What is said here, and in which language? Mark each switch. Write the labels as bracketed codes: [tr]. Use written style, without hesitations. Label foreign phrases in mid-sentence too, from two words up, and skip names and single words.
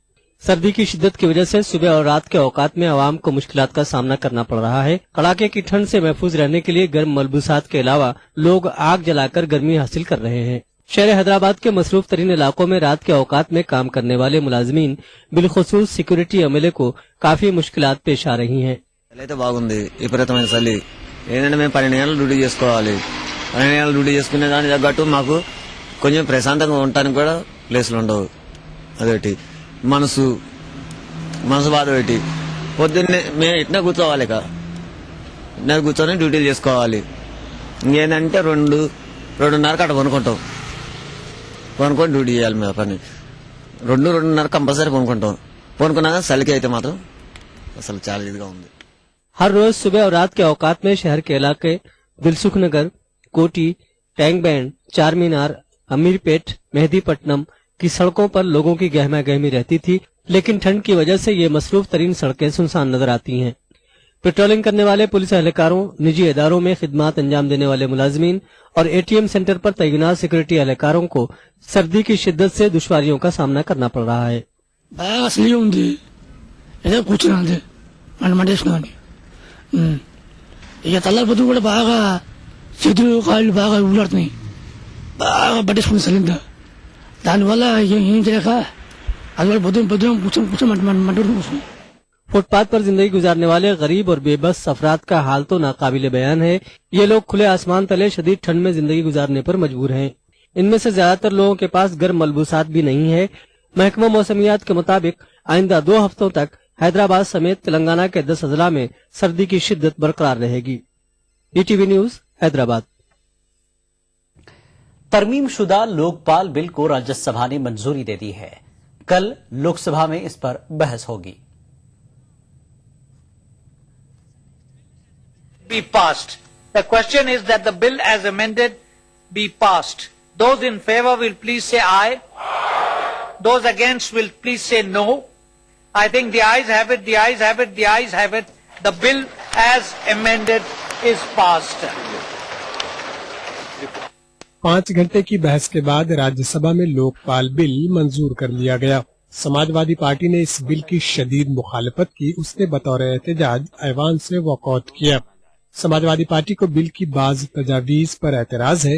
[ur] سردی کی شدت کی وجہ سے صبح اور رات کے اوقات میں عوام کو مشکلات کا سامنا کرنا پڑ رہا ہے. کڑاکے کی ٹھنڈ سے محفوظ رہنے کے لیے گرم ملبوسات کے علاوہ لوگ آگ جلا کر گرمی حاصل کر رہے ہیں. شہر حیدرآباد کے مصروف ترین علاقوں میں رات کے اوقات میں کام کرنے والے ملازمین بالخصوص سیکیورٹی عملے کو کافی مشکلات پیش آ رہی ہیں. [te] అయితే బాగుంది విపరీతమైన చలి ఏంటంటే మేము 12 గంటలు డ్యూటీ చేసుకోవాలి 12 గంటలు డ్యూటీ చేసుకునే దానికి తగ్గట్టు మాకు కొంచెం ప్రశాంతంగా ఉండటానికి కూడా ప్లేస్లు ఉండవు అదొకటి మనసు బాధ పెట్టి పొద్దున్నే మేము ఇట్లా కూర్చోవాలి ఇట్లా కూర్చొని డ్యూటీలు చేసుకోవాలి ఇంకేంటంటే 2-2:30 అట్లా కొనుక్కొని డ్యూటీ చేయాలి మేము పని 2-2:30 కంపల్సరీ కొనుక్కున్నాక చలికి అయితే మాత్రం అసలు చాలా ఇదిగా ఉంది। [ur] ہر روز صبح اور رات کے اوقات میں شہر کے علاقے دلسکھ نگر، کوٹھی، ٹینک بنڈ، چار مینار، امیرپیٹ، مہدی پٹنم کی سڑکوں پر لوگوں کی گہما گہمی رہتی تھی، لیکن ٹھنڈ کی وجہ سے یہ مصروف ترین سڑکیں سنسان نظر آتی ہیں. پیٹرولنگ کرنے والے پولیس اہلکاروں، نجی اداروں میں خدمات انجام دینے والے ملازمین اور [en] ATM centre [ur] پر تعینات سیکیورٹی اہلکاروں کو سردی کی شدت سے دشواریوں کا سامنا کرنا پڑ رہا ہے. [te] ఇక తల్లపోతూ కూడా బాగా చేతులు కాళ్ళు బాగా ఊలాడుతున్నాయి బాగా పట్టేసుకుని సలిందా దానివల్ల ఏం చేయక అది కూడా పొద్దున కూర్చోమంటున్నాం। [ur] فٹ پاتھ پر زندگی گزارنے والے غریب اور بے بس افراد کا حال تو ناقابل بیان ہے. یہ لوگ کھلے آسمان تلے شدید ٹھنڈ میں زندگی گزارنے پر مجبور ہیں. ان میں سے زیادہ تر لوگوں کے پاس گرم ملبوسات بھی نہیں ہے. محکمہ موسمیات کے مطابق آئندہ 2 ہفتوں تک حیدرآباد سمیت تلنگانہ کے 10 اضلاع میں سردی کی شدت برقرار رہے گی. ETV نیوز حیدرآباد. ترمیم شدہ لوک پال بل کو راجیہ سبھا نے منظوری دے دی ہے. کل لوک سبھا میں اس پر بحث ہوگی. [en] Be passed. The question is that the bill as amended be passed. Those in favor will please say aye. Those against will please say no. I think the ayes have it, the ayes have it, the ayes have it. The bill as amended is passed. [ur] 5 گھنٹے کی بحث کے بعد راجیہ سبھا میں لوک پال بل منظور کر لیا گیا. سماجوادی پارٹی نے اس بل کی شدید مخالفت کی. اس نے بطور احتجاج ایوان سے واک آؤٹ کیا۔ سماجوادی پارٹی کو بل کی بعض تجاویز پر اعتراض ہے.